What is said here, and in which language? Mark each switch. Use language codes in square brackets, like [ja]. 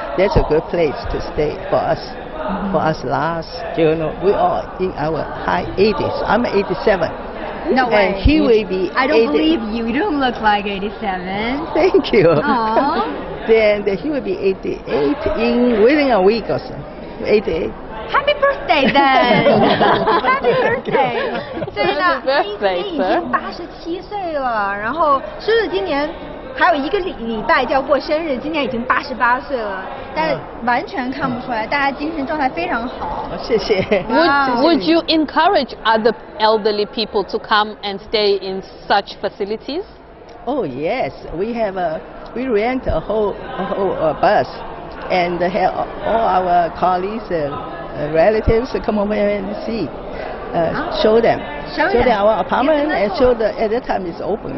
[en] That's a good place to stay for us. For us last, we are in our high 80s. I'm 87. No way. And he will be I don't believe you. You don't look like 87. Thank you. Aww. Then he will be 88 within a week or so. 88. Happy birthday then! Happy birthday！ [zh] 所以呢，你已经87岁了，然后是不是今年还有一个礼拜就要过生日？今年已经88岁了，但是完全看不出来，大家精神状态非常好。谢谢。 [en] Would you encourage other elderly people to come and stay in such facilities? Oh yes, we rent a whole bus, and have all our colleagues. Relatives come over and see, show them our apartment, and show at that time it's open.